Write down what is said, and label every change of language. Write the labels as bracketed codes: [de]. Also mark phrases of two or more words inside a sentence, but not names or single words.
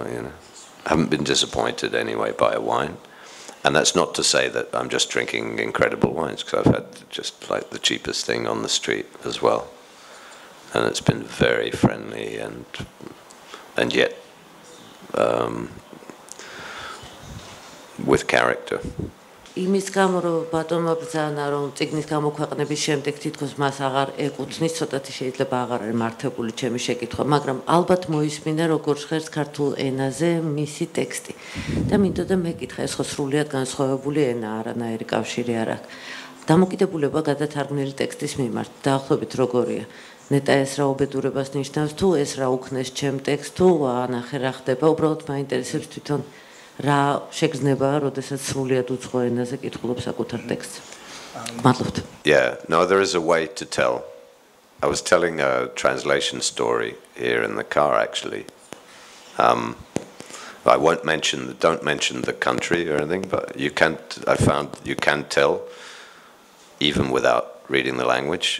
[en] I haven't been disappointed anyway by a wine. And that's not to say that I'm just drinking incredible wines, because I've had just like the cheapest thing on the street as well. And it's been very friendly and yet with character. [ka] იმის გამო რომ ბატონმა ბრძანა რომ წიგნის გამოქვეყნების შემდეგ თითქოს მას აღარ ეკუთვნის, ცოტათი შეიძლება აღარ არის მართებული ჩემი შეკითხვა, მაგრამ ალბათ მოისმინა როგორ ჟღერს ქართულ ენაზე მისი ტექსტი. და მინდოდა მეკითხა, ეს ხო სრულიად განსხვავებული ენა, არანაირი კავშირი არ აქვს. დამოკიდებულება გადათარგმნილი ტექსტის მიმართ, დაახლოებით როგორია? ნეტა ეს რა უბედურებას ნიშნავს, თუ ეს რა უქნეს ჩემ ტექსტს, თუ ანახე რა ხდება, უბრალოდ მაინტერესებს თვითონ რა შეგრძნება, როდესაც სრულიად უცხო ენაზე კითხულობ საკუთარ ტექსტს. მადლობთ. [en] Yeah, no, there is a way to tell. I was telling a translation story here in the car, actually. I don't mention the country or anything, but I found you can tell, even without reading the language.